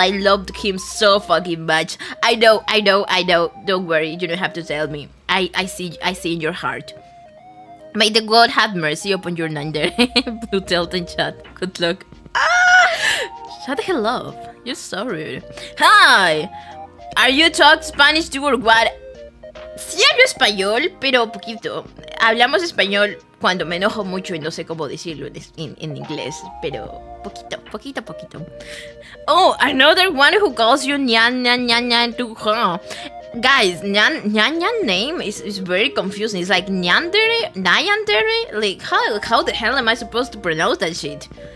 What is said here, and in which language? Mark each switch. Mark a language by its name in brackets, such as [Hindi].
[English] I loved him so fucking much. I know. Don't worry, you don't have to tell me. I see in your heart. May the God have mercy upon your Nander. Blue Delta in chat. Good luck. Shut the hell up. You're so rude. Hi. Are you talk Spanish too or what? [Spanish] Sí hablo español, pero poquito. Hablamos español cuando me enojo mucho y no sé cómo decirlo en inglés, pero poquito. [English] Oh, another one who calls you Nyan too, huh? Guys, Nyan name is very confusing. It's like Nyandere? Like, how the hell am I supposed to pronounce that shit?